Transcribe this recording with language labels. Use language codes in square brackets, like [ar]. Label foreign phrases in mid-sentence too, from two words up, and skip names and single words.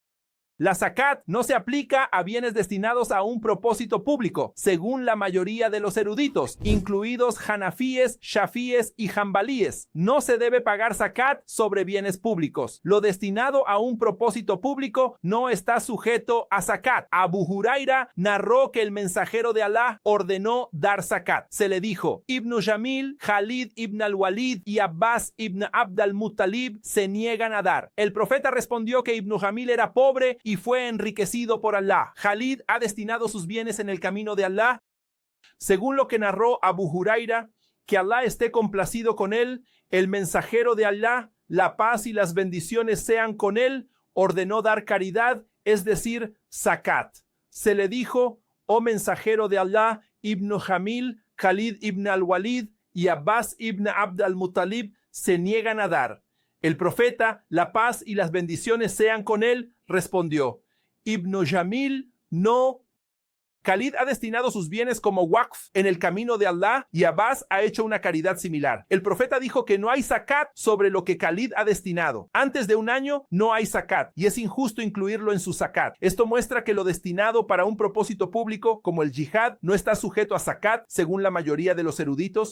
[es] La zakat no se aplica a bienes destinados a un propósito público, según la mayoría de los eruditos, incluidos hanafíes, shafíes y hanbalíes. No se debe pagar zakat sobre bienes públicos. Lo destinado a un propósito público no está sujeto a zakat. Abu Huraira narró que el mensajero de Alá ordenó dar zakat. Se le dijo: Ibn Jamil, Khalid ibn al-Walid y Abbas ibn Abd al-Muttalib se niegan a dar. El profeta respondió que Ibn Jamil era pobre y fue enriquecido por Alá. Khalid ha destinado sus bienes en el camino de Alá. Según lo que narró Abu Huraira, que Alá esté complacido con él, el mensajero de Alá, la paz y las bendiciones sean con él, ordenó dar caridad, es decir, zakat. Se le dijo: oh mensajero de Alá, Ibn Jamil, Khalid ibn al-Walid y Abbas ibn Abd al-Muttalib se niegan a dar. El profeta, la paz y las bendiciones sean con él, respondió: Ibn Jamil no. Khalid ha destinado sus bienes como waqf en el camino de Alá y Abbas ha hecho una caridad similar. El profeta dijo que no hay zakat sobre lo que Khalid ha destinado. Antes de un año no hay zakat y es injusto incluirlo en su zakat. Esto muestra que lo destinado para un propósito público, como el yihad, no está sujeto a zakat, según la mayoría de los eruditos.